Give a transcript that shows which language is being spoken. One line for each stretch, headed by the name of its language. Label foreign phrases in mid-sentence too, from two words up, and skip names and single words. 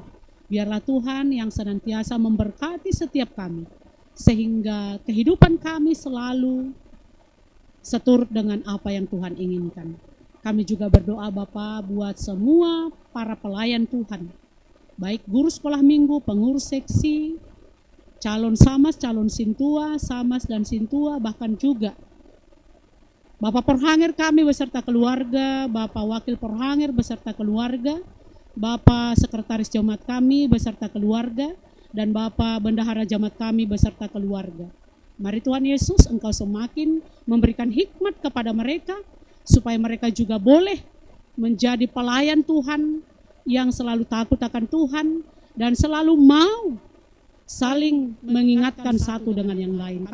Indonesian: Biarlah Tuhan yang senantiasa memberkati setiap kami, sehingga kehidupan kami selalu seturut dengan apa yang Tuhan inginkan. Kami juga berdoa Bapa buat semua para pelayan Tuhan, baik guru sekolah minggu, pengurus seksi, calon samas, calon sintua, samas dan sintua, bahkan juga Bapak Perhangir kami beserta keluarga, Bapak Wakil Perhangir beserta keluarga, Bapak Sekretaris Jemaat kami beserta keluarga, dan Bapak Bendahara Jemaat kami beserta keluarga. Mari Tuhan Yesus, Engkau semakin memberikan hikmat kepada mereka, supaya mereka juga boleh menjadi pelayan Tuhan yang selalu takut akan Tuhan, dan selalu mau saling mengingatkan satu dengan yang lain.